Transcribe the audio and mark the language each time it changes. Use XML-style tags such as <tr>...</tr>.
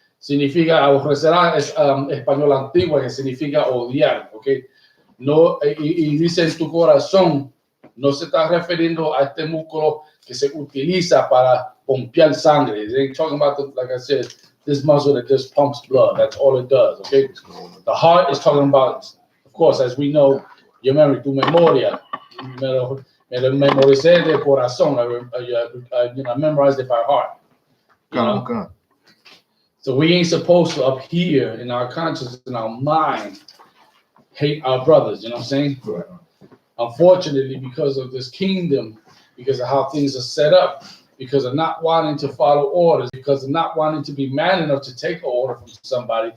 <es>significa aborrecerá, es español antiguo que significa odiar, ¿ok? No, y dice en tu corazón, no se está refiriendo a este músculo que se utiliza para pompear sangre.</es> <en>They ain't talking about, like I said, this muscle that just pumps blood. That's all it does, okay? The heart is talking about, of course, as we know, your memory,</en> <es>tu memoria. Me lo memoricé de corazón.</es> <en>I memorized it by heart. You know? So we ain't supposed to, up here in our conscience, in our mind, hate our brothers. You know what I'm saying? Right. Unfortunately, because of this kingdom, because of how things are set up, because of not wanting to follow orders, because of not wanting to be man enough to take an order from somebody,</en>